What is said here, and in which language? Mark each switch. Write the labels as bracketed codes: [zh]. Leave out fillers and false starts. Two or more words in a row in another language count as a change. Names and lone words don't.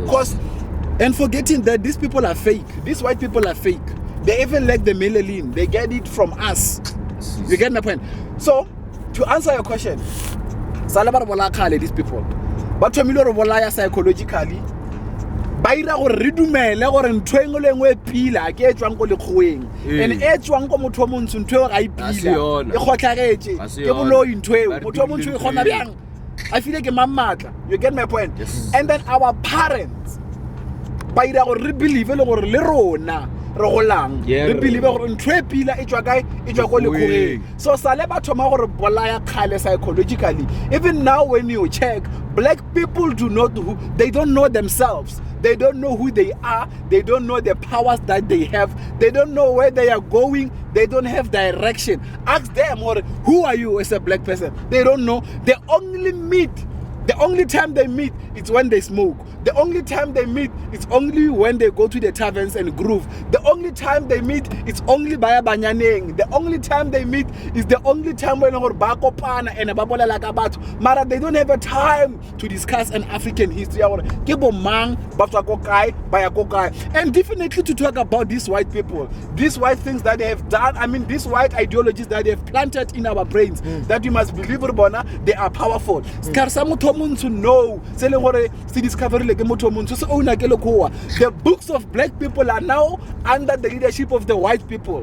[en] And forgetting that these people are fake. These white people are fake. They even lack the melanin. They get it from us. You get my point? So, to answer your question, these people, but familiar psychologically, [nso] ba ira gore re dumele gore ntho engwe le engwe e pila ke e tswang ko lekgoeng and e tswang ko motho o montsho ntho eo ga e pila e kgotlhagetse ke boloi ntho eo motho o montsho e kgona bjang [en] I feel like a [nso] mamatla. [en] You get my point? Yes. And then our parents, [nso] ba ira gore re believe le gore le rona re golang re believe gore ntho e pila e tswa kae e tswa ko lekgoreng. So sale ba thoma gore bolaya khale psychologically. [en] Even now when you check, black people they don't know themselves. They don't know who they are. They don't know the powers that they have. They don't know where they are going. They don't have direction. Ask them, or who are you as a black person? They don't know. They only meet. The only time they meet is when they smoke. The only time they meet is only when they go to the taverns and groove. The only time they meet is only by banyaneng. The only time they meet is the only time when [nso] ba kopana [en] and [nso] ba bolela ka batho. [en] Mara they don't have a time to discuss an African history. [nso] Ke bo mang ba tswa ko kae ba ya ko kae. [en] And definitely to talk about these white people, these white things that they have done. I mean, these white ideologies that they have planted in our brains that you must believe bona they are powerful. To know the books of black people are now under the leadership of the white people.